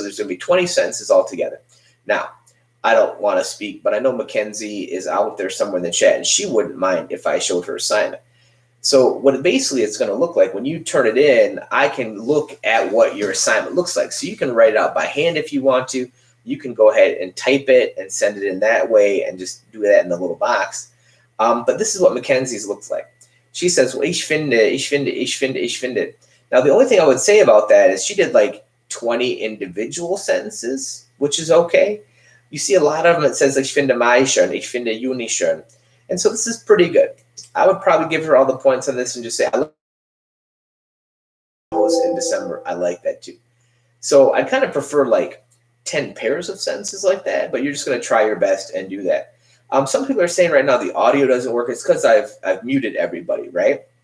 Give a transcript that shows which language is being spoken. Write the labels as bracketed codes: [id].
[en] So there's going to be 20 sentences altogether. Now, I don't want to speak, but I know Mackenzie is out there somewhere in the chat, and she wouldn't mind if I showed her assignment. So what basically it's going to look like when you turn it in, I can look at what your assignment looks like. So you can write it out by hand if you want to. You can go ahead and type it and send it in that way and just do that in the little box. But this is what Mackenzie's looks like. She says, well, [de] ich finde, ich finde, ich finde, ich finde. [en] Now, the only thing I would say about that is she did like 20 individual sentences, which is okay. You see a lot of them, it says, [de] ich finde Mai schön, ich finde Juni schön. [en] And so this is pretty good. I would probably give her all the points on this and just say, I love those in December. I like that too. So I kind of prefer like 10 pairs of sentences like that, but you're just going to try your best and do that. Some people are saying right now the audio doesn't work. It's because I've muted everybody, right?